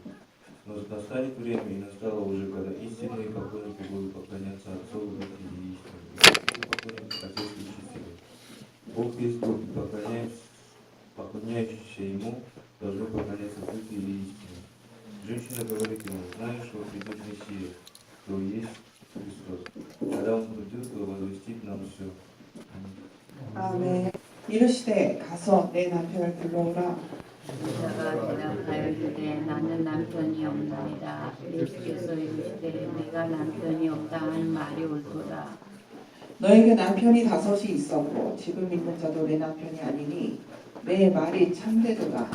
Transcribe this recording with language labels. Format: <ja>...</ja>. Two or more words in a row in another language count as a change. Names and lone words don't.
<ru>Но настанет время, и настало уже, когда истинные поклонники будут поклоняться Отцу в духе и истине, и поклонники Отец и чистили. Бог есть Дух, и поклоняющиеся Ему должны поклоняться в духе и истине. Женщина говорит ему: знаешь, что придет Мессия, кто есть Христос. Когда Он придет, то возвестит нам все.</ru> <ko>아멘. 이르시되 가서 내 남편을 불러오라. 여자가 대답하였으되 나는 남편이 없나이다. 예수께서 이르시되 내가 남편이 없다 하는 말이 옳도다. 너에게 남편이 5이 있었고 지금 있는 자도 내 남편이 아니니 내 말이 참되도다.</ko>